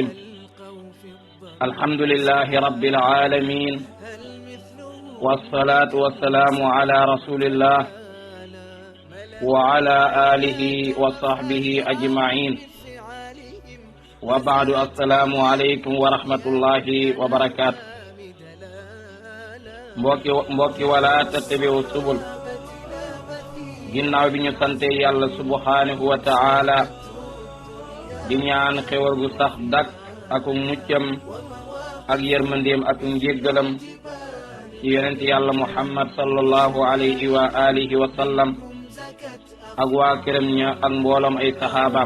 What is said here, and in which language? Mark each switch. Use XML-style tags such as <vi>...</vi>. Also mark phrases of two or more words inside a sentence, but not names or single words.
<ar>الحمد لله رب العالمين، والصلاة والسلام على رسول الله وعلى آله وصحبه أجمعين، وبعد. السلام عليكم ورحمة الله وبركاته. mbokki ولا تتبعوا السبل.</ar> <wo>ginnaaw bi ñu sante yàlla</wo> <ar>سبحانه وتعالى</ar> <wo>di ñaan xewal gu sax dak ak muccam ak yërmandeem ak njéggalam ci yonent yàlla muhammad</wo> <ar>صلى الله عليه وعلى آله وسلم</ar> <wo>ak waa këram ña ak mbooloom ay saxaabaam.</wo>